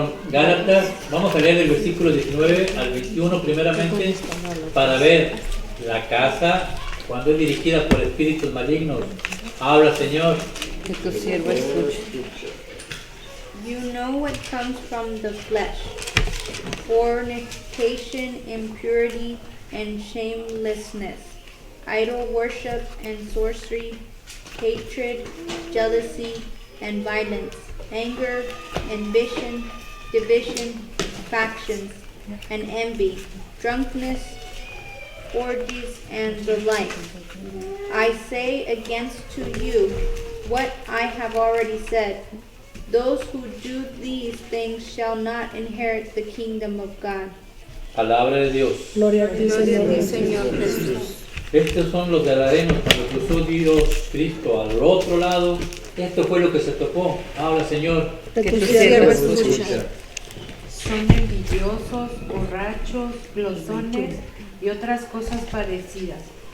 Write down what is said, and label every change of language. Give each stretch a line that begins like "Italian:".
Spanish: Gálatas, vamos a leer del versículo 19 al 21 primeramente para ver la casa cuando es dirigida por espíritus malignos. Habla, Señor. Que tu siervo escuche.
English: You know what comes from the flesh: fornication, impurity, and shamelessness, idol worship and sorcery, hatred, jealousy, and violence, anger, ambition, division, factions, and envy, drunkenness, orgies, and the like. I say against to you what I have already said. Those who do these things shall not inherit the kingdom of God.
Spanish: Palabra de Dios. Gloria a ti, Señor Jesús. Estos son los gadarenos cuando cruzó Dios Cristo al otro lado. Esto fue lo que se topó. Habla, Señor. Que tu siervo siervo escucha. Son envidiosos, borrachos, glotones y otras cosas parecidas.